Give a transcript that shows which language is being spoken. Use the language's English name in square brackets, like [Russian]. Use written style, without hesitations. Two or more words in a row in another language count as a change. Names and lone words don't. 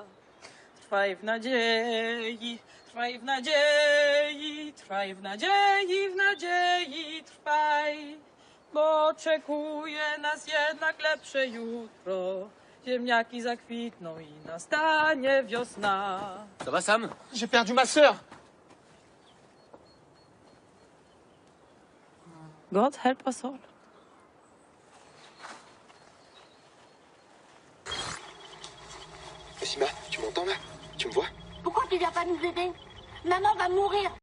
[Polish] Trwaj w nadziei, trwaj w nadziei, trwaj w nadziei, w nadziei trwaj, bo oczekuje nas jednak lepsze jutro. Ziemniaki zakwitną i nastanie wiosna. [French] Ça va, Sam? J'ai perdu ma sœur. [English] God help us all. [French] Sima, tu m'entends là? Tu me vois? Pourquoi tu viens pas nous aider? Maman va mourir.